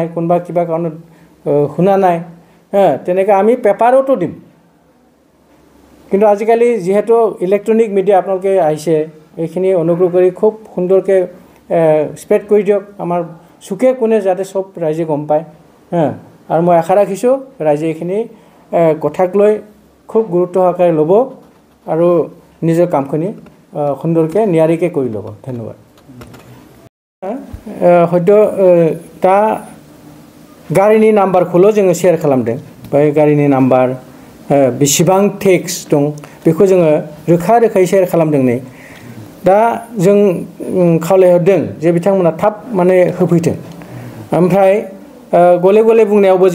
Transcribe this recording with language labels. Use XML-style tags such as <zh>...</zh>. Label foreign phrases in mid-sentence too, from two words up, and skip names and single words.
<as>কোনোবা কিবা কাৰণত শুনা নাই তেনেকৈ আমি পেপাৰতো দিম কিন্তু আজিকালি যিহেতু ইলেক্ট্ৰনিক মিডিয়া আপোনালোকে আহিছে এইখিনি অনুগ্ৰহ কৰি খুব সুন্দৰকৈ স্প্ৰেড কৰি দিয়ক আমাৰ চুকে কোণে যাতে চব ৰাইজে গম পায় আৰু মই আশা ৰাখিছোঁ ৰাইজে এইখিনি কথাক লৈ খুব গুৰুত্ব সহকাৰে ল'ব আৰু নিজৰ কামখিনি সুন্দৰকৈ নিয়াৰিকৈ কৰি ল'ব ধন্যবাদ</as> <brx>হয়তো दा गारिनि नाम्बारखौल' जोङो शेयार खालामदों बे गारिनि नाम्बार बेसेबां टेक्स दं बेखौ जोङो रोखा रोखायै शेयार खालामदों नै दा जों खावलायहरदों जे बिथांमोना थाब माने होफैथों ओमफ्राय गले गले बुंनायावबो</brx>